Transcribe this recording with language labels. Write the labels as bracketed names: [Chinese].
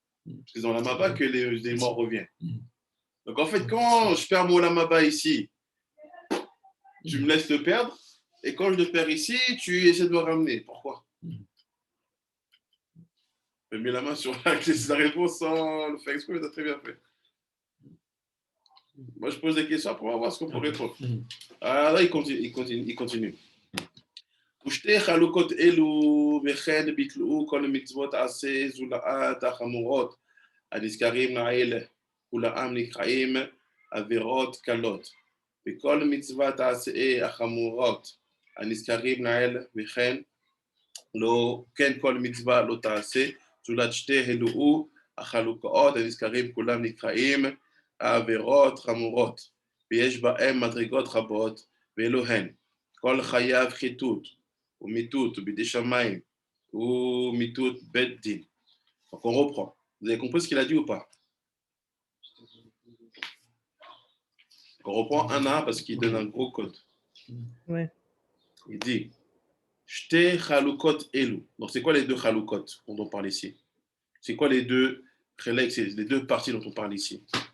[French] Parce que dans la Mava que les morts reviennent. Donc, en fait, quand je perds mon Lamaba ici, tu me laisses le perdre. Et quand je le perds ici, tu essaies de me ramener. Pourquoi? Je mets la main sur la réponse sans le faire exprès, mais tu as très bien fait. Moi, je pose des questions pour voir ce qu'on peut répondre. Ah, là, il continue. [Hebrew] ושתי חלוקות אלו וכן ביטלו כל מצוות עשה זולת החמורות הנזכרים לעיל כולם נקראים עבירות קלות וכל מצוות עשה החמורות הנזכרים לעיל וכן לא כן כל מצווה לא תעשה זולת שתי אלו החלוקות הנזכרים כולם נקראים עבירות חמורות ויש בהם מדרגות רבות ואלו הן כל חייב חיטוט ou mitout, ou bideshamaim, ou mitout beddin. [French] Donc on reprend. Vous avez compris ce qu'il a dit ou pas? On reprend un à un parce qu'il donne un gros code. Ouais. Il dit [Hebrew] Shte chalukot elu. [French] Donc c'est quoi les deux chalukot dont on parle ici? C'est quoi les deux les deux parties dont on parle ici?